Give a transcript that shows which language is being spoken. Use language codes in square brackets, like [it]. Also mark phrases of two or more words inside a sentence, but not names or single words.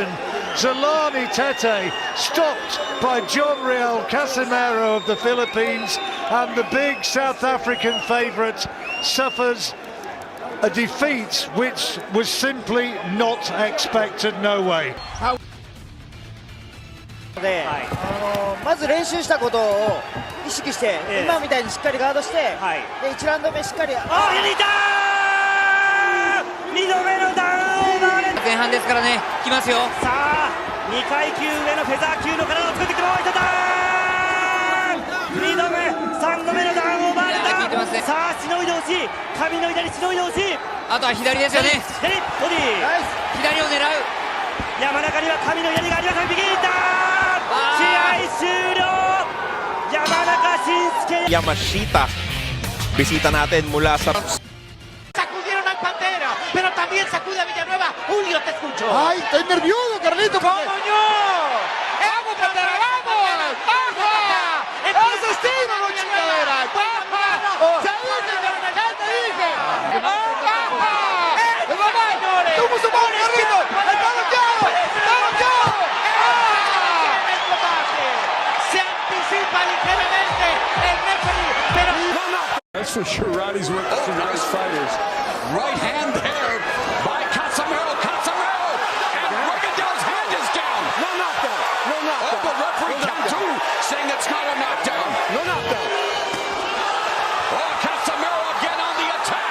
[en] Zolani Tete stopped by John Riel Casimero of the Philippines, and the big South African favourite suffers a defeat which was simply not expected, no way. [ja] まず練習したことを意識して、今みたいにしっかりガードして、で1ラウンド目しっかり。あ、抜いたー！2度目のダウンを奪われた。前半ですからね、来ますよ。さあ、2階級上のフェザー級の体を作ってきてもらいたダウン。2度目、3度目のダウンを奪われた。さあ、しのいでほしい。神の左しのいでほしい。あとは左ですよね。左、ボディ。左を狙う。山中には神の槍があります。右に行った。 Yamashita, [tl] visita natin mula sa... [es] Sacudieron al Pantera, pero también sacude a Villanueva. Julio, te escucho. Ay, estoy nervioso, Carlito. ¿Cómo no? ¡Vamos, Pantera, vamos! ¡Baja! ¡Eso sí, no chingadera! ¡Baja! ¡Ya te dije! ¡Baja! ¡Tú mucho más, Carlito! ¡Está bloqueado! ¡Está bloqueado! Se anticipa ligeramente el referee, pero... [en] for sure Roddy's working with some nice fighters. Right hand there by Casemiro. Casemiro! And Rigondeaux's hand is down. No knockdown. No knockdown. Oh, the referee count two, saying it's not a knockdown. No knockdown. Oh, Casemiro again on the attack.